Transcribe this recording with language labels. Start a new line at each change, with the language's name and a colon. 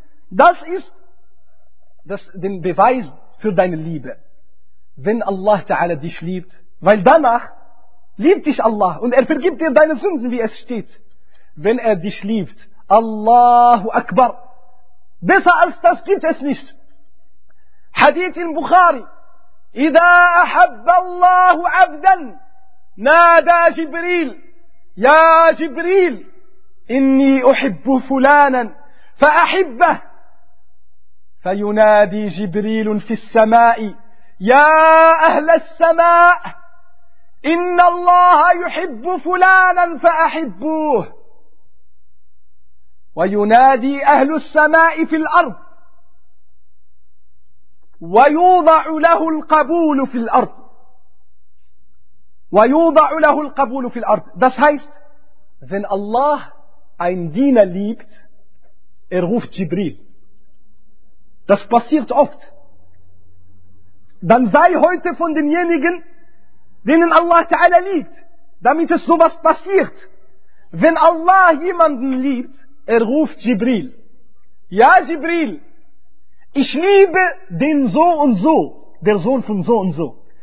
German: Das ist den Beweis für deine Liebe. Wenn Allah Ta'ala dich liebt, weil danach liebt dich Allah und er vergibt dir deine Sünden, wie es steht. Wenn er dich liebt, Allahu Akbar, besser als das gibt es nicht. Hadith in Bukhari,
Arabic: إِذَا أَحَبَّ اللَّهُ عَبْدًا نَادَى جِبْرِيل يَا جِبْرِيل إِنِّي أُحِبُّ فُلَانًا فَأَحِبَّهُ فَيُنَادِي جِبْرِيلٌ فِي السَّمَاءِ يا أهل السماء إن الله يحب فلانا فأحبوه وينادي أهل السماء في الأرض ويوضع له القبول في الأرض
German: Das heißt, wenn Allah ein Diener liebt, er ruft Jibril. Das passiert oft. Dann sei heute von denjenigen, denen Allah Ta'ala liebt, damit es sowas passiert. Wenn Allah jemanden liebt, er ruft Jibril. Ja, Jibril, ich liebe den so und so, der Sohn von so und so.